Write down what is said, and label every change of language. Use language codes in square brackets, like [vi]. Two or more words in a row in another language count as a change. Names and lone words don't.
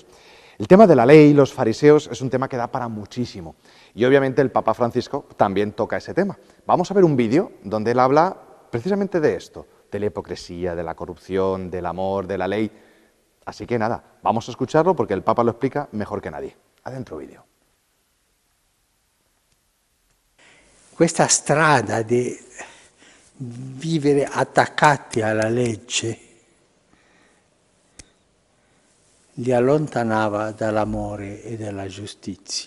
[es] El tema de la ley y los fariseos es un tema que da para muchísimo. Y obviamente el Papa Francisco también toca ese tema. Vamos a ver un vídeo donde él habla precisamente de esto, de la hipocresía, de la corrupción, del amor, de la ley. Así que nada, vamos a escucharlo porque el Papa lo explica mejor que nadie. Adentro vídeo. [it] Questa strada di vivere attaccati alla legge li allontanava dall'amore e dalla giustizia.